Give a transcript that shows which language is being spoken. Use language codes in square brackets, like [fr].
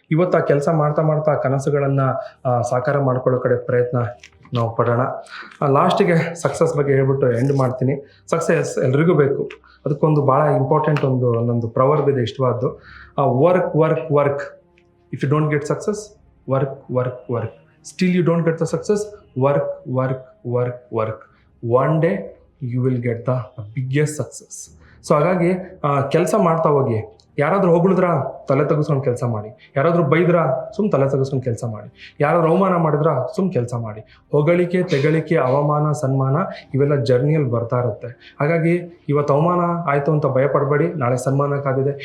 [kn] ಇವತ್ತು ಆ ಕೆಲಸ ಮಾಡ್ತಾ ಆ ಕನಸುಗಳನ್ನು ಸಾಕಾರ ಮಾಡ್ಕೊಳ್ಳೋ ಕಡೆ ಪ್ರಯತ್ನ ನಾವು ಪಡೋಣ. ಲಾಸ್ಟಿಗೆ ಸಕ್ಸಸ್ ಬಗ್ಗೆ ಹೇಳ್ಬಿಟ್ಟು ಎಂಡ್ ಮಾಡ್ತೀನಿ. ಸಕ್ಸಸ್ ಎಲ್ರಿಗೂ ಬೇಕು. ಅದಕ್ಕೊಂದು ಭಾಳ ಇಂಪಾರ್ಟೆಂಟ್ ನಂದು ಪ್ರವರ್ಬ್ ಇದೆ, ಇಷ್ಟವಾದ್ದು. [en] Work work work if you don't get success, work. Still you don't get the success, work. One day you will get the biggest success. [kn] So ಹಾಗಾಗಿ ಕೆಲಸ ಮಾಡ್ತಾ ಹೋಗಿ. ಯಾರಾದರೂ ಹೊಗಳಿದ್ರ ತಲೆ ತೆಗೆಸ್ಕೊಂಡು ಕೆಲಸ ಮಾಡಿ, ಯಾರಾದರೂ ಬೈದ್ರ ತಲೆ ತೆಗೆಸ್ಕೊಂಡು ಕೆಲಸ ಮಾಡಿ, ಯಾರಾದರೂ ಅವಮಾನ ಮಾಡಿದ್ರ ಕೆಲಸ ಮಾಡಿ. ಹೊಗಳಿಕೆ, ತೆಗಳಿಕೆ, ಅವಮಾನ, ಸನ್ಮಾನ ಇವೆಲ್ಲ ಜರ್ನಿಯಲ್ಲಿ ಬರ್ತಾ ಇರುತ್ತೆ. ಹಾಗಾಗಿ ಇವತ್ತು ಅವಮಾನ ಆಯಿತು ಅಂತ ಭಯ ಪಡಬೇಡಿ, ನಾಳೆ ಸನ್ಮಾನ ಕಾದಿದೆ.